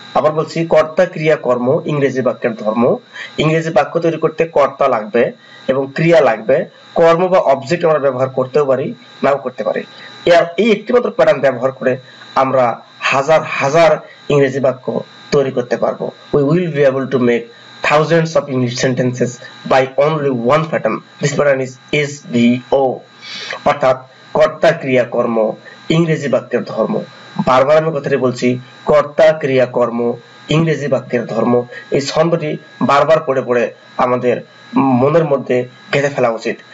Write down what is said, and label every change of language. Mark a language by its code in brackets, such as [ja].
[bn] আবার বলছি, কর্তা ক্রিয়া কর্ম ইংরেজি বাক্যের ধর্ম। ইংরেজি বাক্য তৈরি করতে কর্তা লাগবে এবং ক্রিয়া লাগবে। কর্ম বা অবজেক্ট আমরা ব্যবহার করতেও পারি, নাও করতে পারি। এই একটি মাত্র প্যাটার্ন ব্যবহার করে আমরা হাজার হাজার ইংরেজি বাক্য তৈরি করতে পারবো। [en] We will be able to make thousands of English sentences by only one pattern. This pattern is SVO, [bn] অর্থাৎ কর্তা ক্রিয়া কর্ম ইংরেজি বাক্যের ধর্ম। বারবার আমি কথাটি বলছি, কর্তা ক্রিয়া কর্ম ইংরেজি বাক্যের ধর্ম। এই ছন্দটি বারবার পড়ে পড়ে আমাদের মনের মধ্যে গেঁথে ফেলা উচিত।